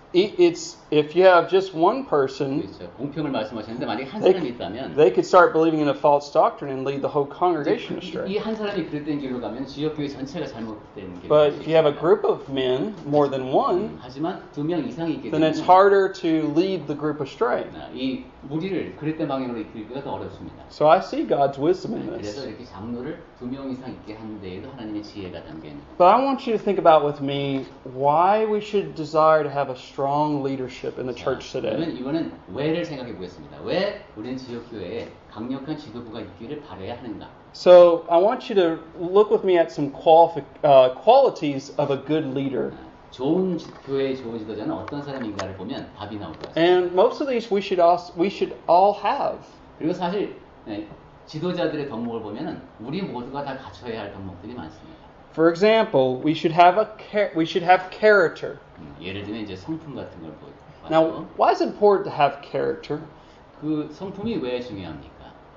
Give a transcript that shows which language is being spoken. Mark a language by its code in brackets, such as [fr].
[en] It's if you have just one person, [ko] 그렇죠. 공평을 말씀하셨는데 만약에 한 사람이 있다면 [en] they could start believing in a false doctrine and lead the whole congregation astray. [ko] 이 한 사람이 그릇된 길로 가면 지역 교회 전체가 잘못된 길로 [en] But [ko] 갈 수 [en] if you have a [ko] 있습니다. [en] group of men, more than one, [ko] 하지만 2명 이상이 있게 [en] then it's [ko] 되면 [en] harder to lead the group astray. [ko] 이 무리를 그릇된 방향으로 이끌기가 더 어렵습니다. [en] So I see God's wisdom in [ko] 그래서 [en] this. [ko] 이렇게 장로를 2명 이상 있게 하는 데에도 하나님의 지혜가 담겨 있는 거예요. [en] But I want you to think about with me why we should desire to have a strong leadership in the church today. [ko] 그러면 이거는 왜를 생각해 보겠습니다. 왜 우리는 지역 교회에 강력한 지도부가 있기를 바라야 하는가? [en] So I want you to look with me at some qualities of a good leader. [ko] 좋은 교회의 좋은 지도자는 어떤 사람인가를 보면 답이 나올 것 같습니다. [en] And most of these we should all have. [ko] 그리고 사실 지도자들의 덕목을 보면은 우리 모두가 다 갖춰야 할 덕목들이 많습니다. [en] For example, we should have character. [ko] 예를 들면 이제 성품 같은 걸 보고. [en] Now, why is it important to have character? [ko] 그 성품이 왜 중요합니까?